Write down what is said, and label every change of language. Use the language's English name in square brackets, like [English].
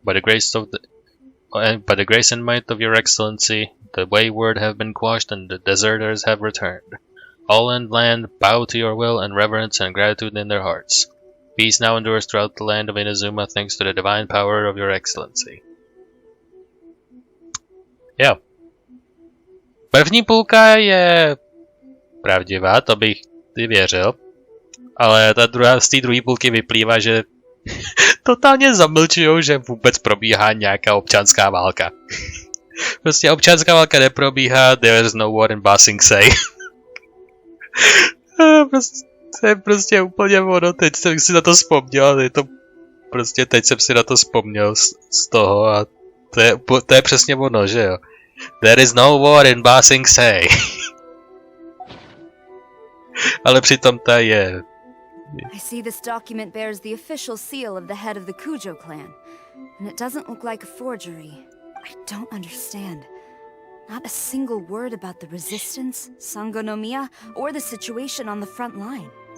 [English] By the grace and might of your Excellency, the wayward have been quashed and the deserters have returned. All in land bow to your will and reverence and gratitude in their hearts. Peace now endures throughout the land of Inazuma thanks to the divine power of your Excellency. [Czech] Jo. První půlka je pravdivá, to bych věřil. Ale z té druhé půlky vyplývá, že totálně zamlčujou, že vůbec probíhá nějaká občanská válka. Prostě občanská válka neprobíhá, [English] there's no war in Basing Say. [Czech] To je prostě úplně ono, teď jsem si na to vzpomněl, teď jsem si na to vzpomněl z toho a to je přesně ono, že jo. [English] There is no war in Basing Say. [Czech] Ale přitom ta je. [English] I see this document bears the official seal of the head of the Kujo clan, and it doesn't look like a forgery. I don't understand. Not a single word about the resistance, Sangonomiya, or the situation on the front line.